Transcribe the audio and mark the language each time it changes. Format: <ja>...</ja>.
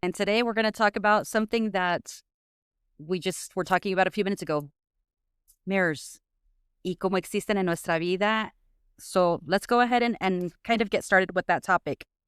<en>And today we're going to talk about something that we just were talking about a few minutes ago. Mirrors.</en> <es>Y cómo existen en nuestra vida.</es> <en>So let's go ahead and kind of get started with that topic.</en>